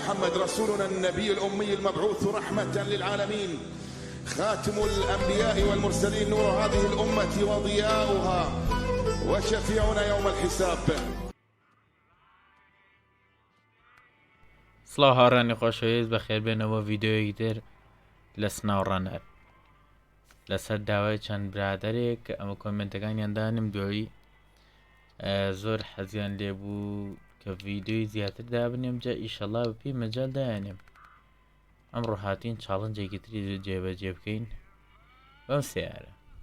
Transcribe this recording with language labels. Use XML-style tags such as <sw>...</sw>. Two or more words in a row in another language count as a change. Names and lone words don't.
<ar>محمد رسولنا النبي الأمي المبعوث رحمة للعالمين، خاتم الأنبياء والمرسلين، نور هذه الأمة وضياؤها، وشفيعنا يوم الحساب.</ar> <ckb>سڵاو هاوڕانی خۆشەویست بەخێر بێنەوە ڤیددیۆیەکی تر لە سناوڕەنەر لەسەر داوای چەند برادەرێک کە ئەمە کۆمنتەکانیان دانم دوایی زۆر حەزیان لێبوو کە ڤیددیۆی زیاتر دابنێم جا ئیشەڵا بپی مەجال دایانێم ئەمڕۆ هاتین چاڵنجێکی تری جێبەجێ بکەین بەم سیارە</ckb>